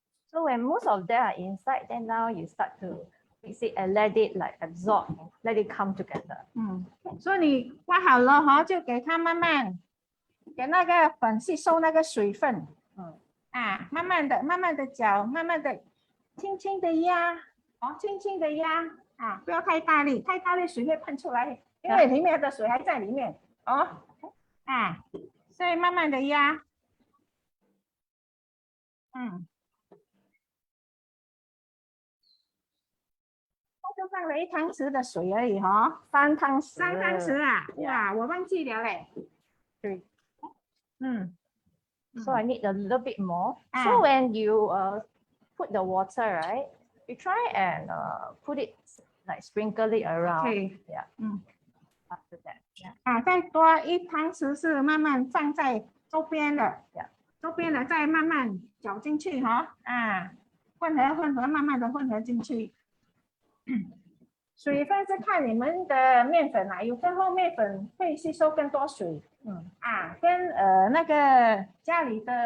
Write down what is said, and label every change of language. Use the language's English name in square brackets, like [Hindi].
[English] So when most of them are inside, then now you start to mix it and let it like absorb, let it come together. [Chinese] 所以你刮好了哈，就给它慢慢给那个粉吸收那个水分。啊，慢慢的搅，慢慢的轻轻的压，哦，轻轻的压啊，不要太大力，太大力水会喷出来，因为里面的水还在里面哦。啊，所以慢慢的压。就放了1汤匙的水而已哈，3汤匙啊，哇，我忘记了嘞。 [English] 3. 嗯。 So I need a little bit more. Ah. So when you put the water, right, you try and put it like sprinkle it around. Okay. Yeah. 嗯。 After that. Yeah. [Chinese] 啊，再多1汤匙是慢慢放在周边的， [English] Yeah. [Chinese] 周边的再慢慢搅进去哈，啊，混合，慢慢的混合进去。水分是看你们的面粉啊，有时候面粉会吸收更多水，啊，跟那个家里的